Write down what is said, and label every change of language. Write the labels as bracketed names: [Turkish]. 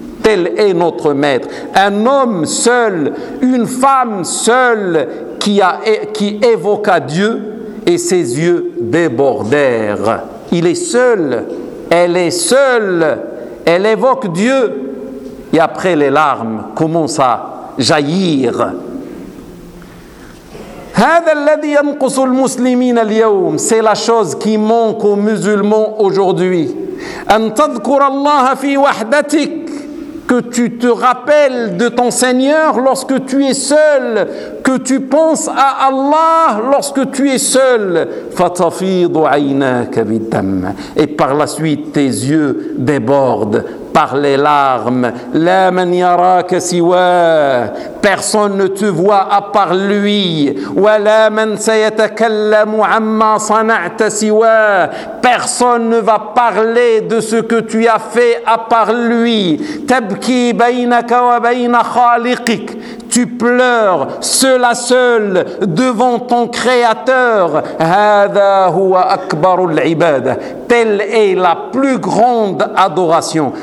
[French] Tel est notre maître. Un homme seul, une femme seule qui évoqua Dieu et ses yeux débordèrent. Il est seul, elle est seule, elle évoque Dieu et après les larmes commencent à jaillir. [Arabic] هذا الذي ينقص المسلمين اليوم. [French] C'est la chose qui manque aux musulmans aujourd'hui. [Arabic] أن تذكر الله في وحدتك. [French] Que tu te rappelles de ton Seigneur lorsque tu es seul. Que tu penses à Allah lorsque tu es seul. [Arabic] فتفيض عيناك بالدم. [French] Et par la suite, tes yeux débordent par les larmes. [Arabic] لا من يراك سواه. [French] Personne ne te voit à part lui. [Arabic] ولا من سيتكلم عما صنعت سواه. [French] Personne ne va parler de ce que tu as fait à part lui. [Arabic] تبكي بينك وبين خالقك. [French] tu pleures cela seul devant ton créateur. [Arabic] Hada huwa akbar al-ibada. [French] Telle est la plus grande adoration.